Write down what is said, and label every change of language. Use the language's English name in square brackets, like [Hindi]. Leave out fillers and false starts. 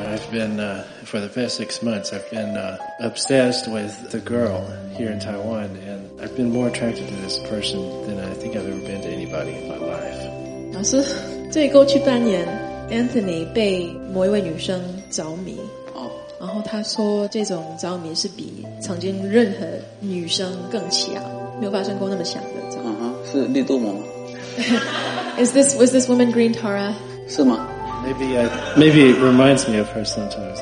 [English] been, for the past 6 months, I've been obsessed with the girl here in Taiwan, and I've been more attracted to this person than I think I've ever been to anybody in my life. [Chinese] 老师，对过去半年 Anthony 被某一位女生着迷。然后他说，这种着迷是比曾经任何女生更强，没有发生过那么强的。嗯哼，是绿豆吗？ [English] Was this woman Green Tara? [Chinese] 是吗？ [English] Maybe it reminds me of her sometimes.